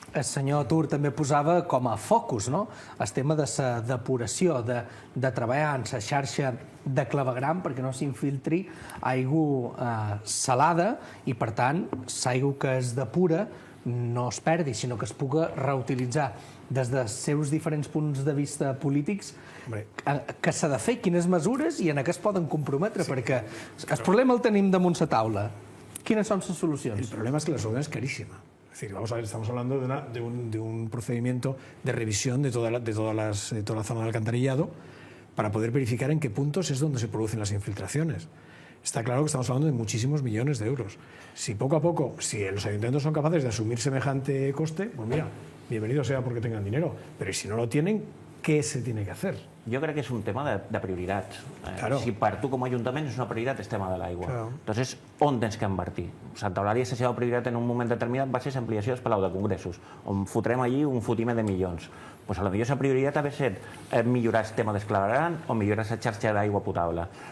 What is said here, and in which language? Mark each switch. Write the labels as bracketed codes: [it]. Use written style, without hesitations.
[ca] El senyor Tur també posava com a focus el tema de la depuració, de treballar en la xarxa de clavegram perquè no s'infiltri aigua salada i, per tant, l'aigua que es depura no es perdi, sinó que es pugui reutilitzar des dels seus diferents punts de vista polítics. Què s'ha de fer, quines mesures i en què es poden comprometre, perquè el problema el tenim damunt la taula. Quines són les solucions? [es] El problema es que la solución es carísima. Es decir, vamos a ver, estamos hablando de un procedimiento de revisión de toda la zona de alcantarillado para poder verificar en qué puntos es donde se producen las infiltraciones. Está claro que estamos hablando de muchísimos millones de euros. Si poco a poco, si los ayuntamientos son capaces de asumir semejante coste, pues mira, bienvenido sea porque tengan dinero. Pero si no lo tienen, ¿qué se tiene que hacer? [ca] Jo crec que és un tema de prioritats. [es] Claro. [ca] Si per tu com a Ajuntament és una prioritat el tema de l'aigua. [es] Claro. Entonces, [ca] on tens que invertir? Santa Eulàlia, la seva prioritat en un moment determinat va ser l'ampliació del Palau de Congressos, on fotrem allí un fotimer de milions. Pues a lo millor la prioritat ha de ser millorar el tema d'esclavaran o millorar la xarxa d'aigua potable.